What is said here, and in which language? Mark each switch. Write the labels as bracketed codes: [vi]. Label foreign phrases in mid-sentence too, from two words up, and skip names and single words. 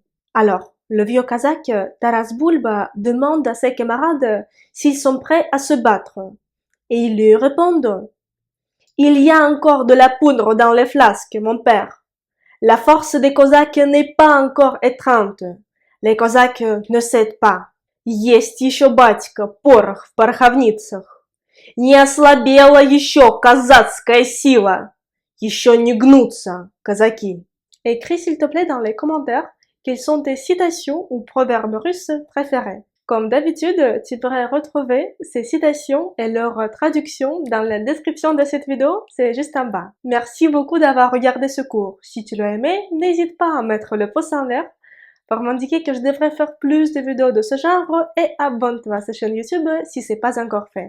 [fr] Alors, le vieux Kazakh Taras Bulba demande à ses camarades s'ils sont prêts à se battre. Et ils lui répondent « Il y a encore de la poudre dans les flasques, mon père. La force des Cosaques n'est pas encore étreinte. Les Cosaques ne cèdent pas. [ru] Есть еще, батька, порох в пороховницах. Не ослабела еще казацкая сила. Еще не гнутся казаки. [fr] » Écris s'il te plaît dans les commentaires quelles sont tes citations ou proverbes russes préférés. Comme d'habitude, tu pourrais retrouver ces citations et leur traduction dans la description de cette vidéo, c'est juste en bas. Merci beaucoup d'avoir regardé ce cours. Si tu l'as aimé, n'hésite pas à mettre le pouce en l'air pour m'indiquer que je devrais faire plus de vidéos de ce genre et abonne-toi à cette chaîne YouTube si c'est pas encore fait.